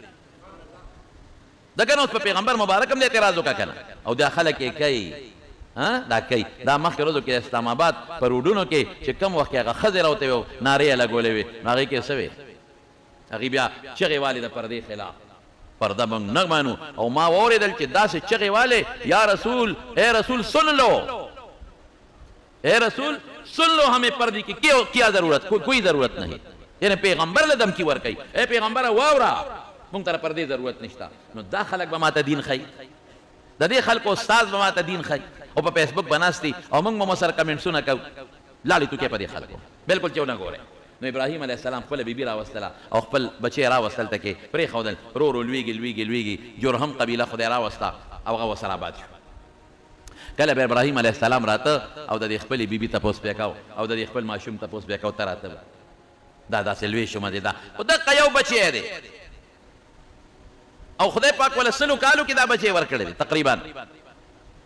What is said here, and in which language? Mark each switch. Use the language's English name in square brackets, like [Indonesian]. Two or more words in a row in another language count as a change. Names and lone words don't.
[Pashto] دغه نو په پیغمبر مبارک هم د اعتراض وکړه کنه او دا خلک یې کوي دا کوي دا مخکې ورځو کې اسلام آباد په روډونو کې چې کم وخت هغه ښځې راوتې وې نارې یې لګولې وې نو هغې کې څه وې هغې بیا چغې والې د پردې خلاف پرده موږ نه مانو او ما واورېدل چې داسې چغې والې یا رسول [Urdu] اے رسول سن لو اے رسول سن لو ہمیں پردے کی کیا ضرورت کوئی ضرورت نہیں [Pashto] یعنی پیغمبر له دمکی ورکوي اے پیغمبره واوره مونږ ته پردې ضرورت نشته نو دا خلک به ماته دین ښیي د دې خلکو استاد به ماته دین ښیي او په فیسبوک به ناست دي او موږ به مسره کمنټسونه کوو لاړې توکې په دې خلکو بالکل چې ونه ګورئ نو ابراهیم [Arabic] علیه السلام [Pashto] خپله بیبي راوستله او خپل بچی راوستل ته کې پرېښودل ورو ورو لویږي لویږي لویږي جرهم قبیله خدای راوسته او هغه ورسره آباد شو کله به ابراهیم [Arabic] علیه السلام [Pashto] راته او د دې خپلې بیبي تپوس بیا کو او د دې خپل ماشوم تپوس بیا کو ته راته دا داسې لوی شومه دی دا خو دقه یو بچی دی او خدای پاک ولا سلو کالو کې دا بچی ورکړی دی تقریبا